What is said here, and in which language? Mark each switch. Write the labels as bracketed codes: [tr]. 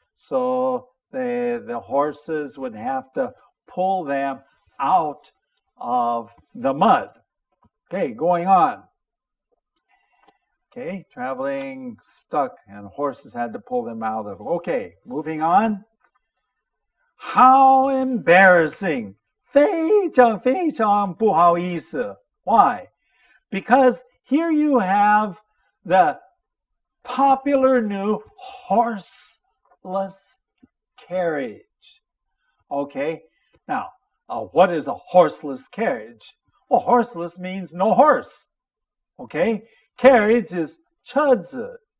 [en] So the horses would have to pull them out of the mud. Okay, going on. Okay, traveling stuck and horses had to pull them out of it. Okay, moving on. How embarrassing. [zh] 非常非常不好意思. [en] Why? Because here you have the popular new horseless carriage. Okay, now, what is a horseless carriage? Well, horseless means no horse. Okay, carriage is 车子.